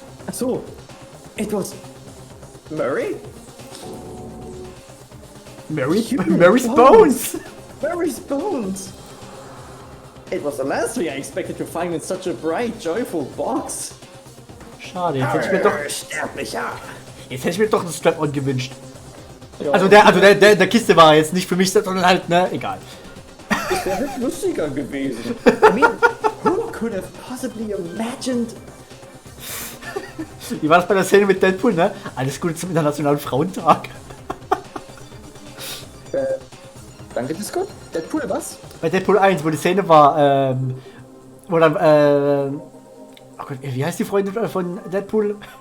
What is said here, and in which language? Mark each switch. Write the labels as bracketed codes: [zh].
[en] So, it was Murray? Murray's bones! Murray's bones! It was the last thing I expected to find in such a bright, joyful box. [de] Schade, Sterblicher. jetzt hätte ich mir doch einen Strap-on gewünscht. Ja, Also der in der Kiste war jetzt nicht für mich, sondern halt, ne, egal. das wäre halt lustiger gewesen. [en] I mean, who could have possibly imagined... [de] Wie war das bei der Szene mit Deadpool, ne? Alles Gute zum Internationalen Frauentag. Danke, Discord. Deadpool, was? Bei Deadpool 1, wo die Szene war, wo dann, oh Gott, wie heißt die Freundin von Deadpool?